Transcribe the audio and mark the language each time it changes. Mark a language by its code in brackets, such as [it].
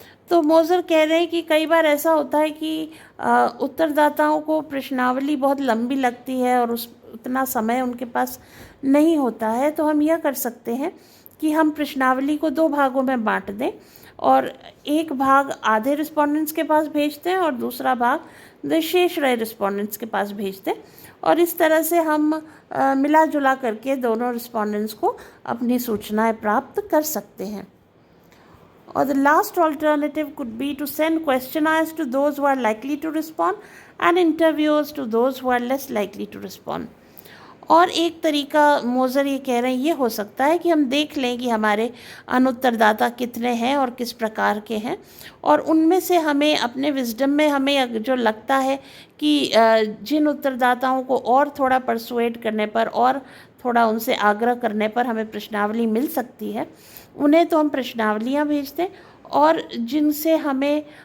[hi] तो मोज़र कह रहे हैं कि कई बार ऐसा होता है कि उत्तरदाताओं को प्रश्नावली बहुत लंबी लगती है और उतना समय उनके पास नहीं होता है, तो हम यह कर सकते हैं कि हम प्रश्नावली को 2 भागों में बांट दें और एक भाग आधे रिस्पोंडेंट्स के पास भेज दें और दूसरा भाग शेष रहे रिस्पोंडेंट्स के पास भेज दें, और इस तरह से हम मिला जुला करके दोनों रिस्पोंडेंट्स को अपनी सूचनाएं प्राप्त कर सकते हैं। [en] Or the last alternative could be to send questionnaires to those who are likely to respond and interviews to those who are less likely to respond. [hi] और एक तरीका मोज़र ये कह रहे हैं ये हो सकता है कि हम देख लें कि हमारे अनुत्तरदाता कितने हैं और किस प्रकार के हैं, और उनमें से हमें अपने विजडम में हमें जो लगता है कि जिन उत्तरदाताओं को और थोड़ा परसुएड करने पर और थोड़ा उनसे आग्रह करने पर हमें प्रश्नावली मिल सकती है, उन्हें तो हम प्रश्नावलियाँ भेज दें, और जिनसे हमें